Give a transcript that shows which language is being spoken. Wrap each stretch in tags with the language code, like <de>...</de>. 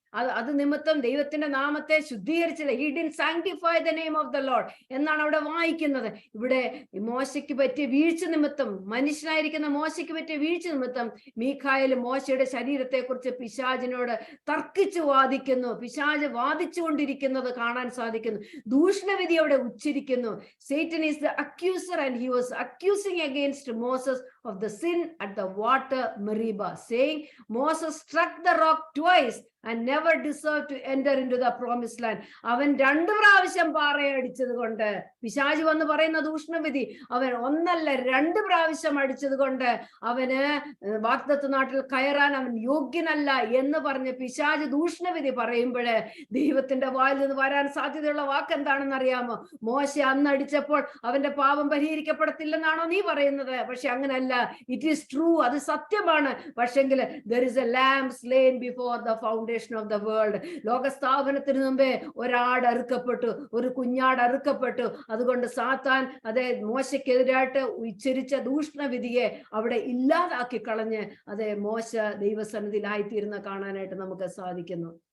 <ml>അത് നിമിത്തം ദൈവത്തിന്റെ നാമത്തെ ശുദ്ധീകരിച്ചില്ല.</ml> <en>he didn't sanctify the name of the Lord</en> <ml>എന്നാണ് അവിടെ വായിക്കുന്നത്. ഇവിടെ മോശയ്ക്ക് പറ്റിയ വീഴ്ച നിമിത്തം, മനുഷ്യനായിരിക്കുന്ന മോശയ്ക്ക് പറ്റിയ വീഴ്ച നിമിത്തം മീഖായേൽ മോശയുടെ ശരീരത്തെക്കുറിച്ച് പിശാചിനോട് തർക്കിച്ചു വാദിക്കുന്നു. പിശാച് വാദിച്ചുകൊണ്ടിരിക്കുന്നത് കാണാൻ സാധിക്കുന്നു. ദൂഷണവിധി അവിടെ ഉച്ചരിക്കുന്നു.</ml> <en>Satan is the accuser and he was accusing against Moses of the sin at the water Meribah, saying, Moses struck the rock twice and never deserved to enter into the promised land.</en> <ml>അവൻ 2 പ്രാവശ്യം പാറയടിച്ചത് കൊണ്ട്, പിശാച് വന്ന് പറയുന്ന ദൂഷണവിധി, അവൻ 1 അല്ല 2 പ്രാവശ്യം അടിച്ചത് കൊണ്ട് അവന് വാഗ്ദത്ത നാട്ടിൽ കയറാൻ അവൻ യോഗ്യനല്ല എന്ന് പറഞ്ഞ് പിശാച് ദൂഷണവിധി പറയുമ്പോൾ ദൈവത്തിന്റെ വായിൽ നിന്ന് വരാൻ സാധ്യതയുള്ള വാക്ക് എന്താണെന്ന് അറിയാമോ? മോശ അന്ന് അടിച്ചപ്പോൾ അവന്റെ പാപം പരിഹരിക്കപ്പെടത്തില്ലെന്നാണോ നീ പറയുന്നത്? പക്ഷെ അങ്ങനല്ല.</ml> <en>it is true,</en> <ml>അത് സത്യമാണ്.</ml> <en>പക്ഷെങ്കിൽ there is a lamb slain before the foundation of the world.</en> <ml>ലോകസ്ഥാപനത്തിന് മുമ്പേ ഒരാട് അറുക്കപ്പെട്ടു, ഒരു കുഞ്ഞാട് അറുക്കപ്പെട്ടു. അതുകൊണ്ട് സാത്താൻ അതേ മോശയ്ക്കെതിരായിട്ട് ഉച്ചരിച്ച ദൂഷണവിധിയെ അവിടെ ഇല്ലാതാക്കി കളഞ്ഞ് അതേ മോശ ദൈവസന്നിധിയിലായിത്തീരുന്ന കാണാനായിട്ട് നമുക്ക് സാധിക്കുന്നു.</ml>